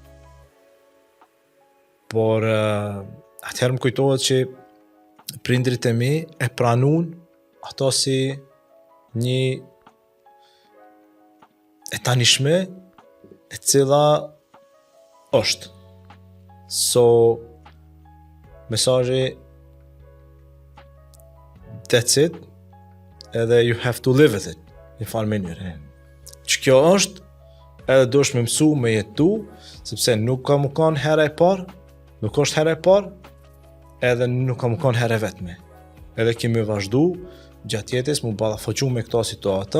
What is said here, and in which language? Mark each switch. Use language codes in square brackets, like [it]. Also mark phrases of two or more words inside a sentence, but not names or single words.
[sq] Por atëherë më kujtohet që prindrit e mi e pranun ato si një e tanishme e cila është. [en] So, mesazhi that's it, edhe you have to live with it, [sq] një farë mënyrë. Që kjo është, edhe duhesh me mësu me jetu, sepse nuk ka më kanë hera e parë, nuk është hera e parë, edhe nuk ka më kanë herë vetme. Edhe kemi vazhdu gjatë jetës mu ballafaqu me këto situata.